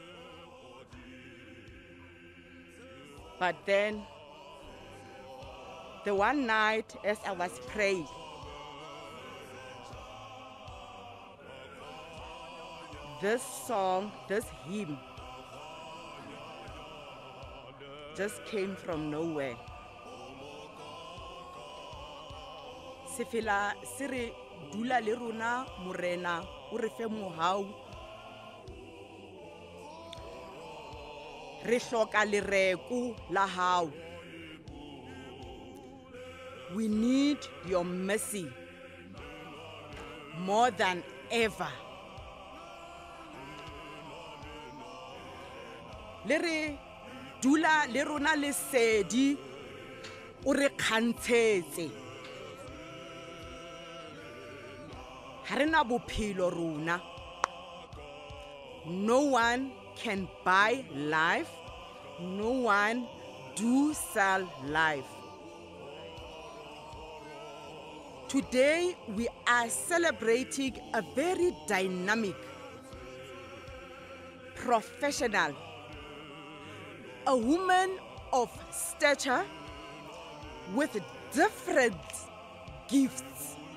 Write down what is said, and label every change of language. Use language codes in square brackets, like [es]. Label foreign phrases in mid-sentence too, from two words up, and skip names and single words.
[en] But then, the one night as I was praying, this song, this hymn, just came from nowhere. [st] Sifila siri dula le rona morena o re fe mohau. Re hloka lereko la hao. [en] We need your mercy more than ever. [st] Le re dula le rona le sedi o re kgantshetse. Ha re na bophelo rona. [en] No one can buy life. No one do sell life. Today we are celebrating a very dynamic, professional, a woman of stature with different gifts.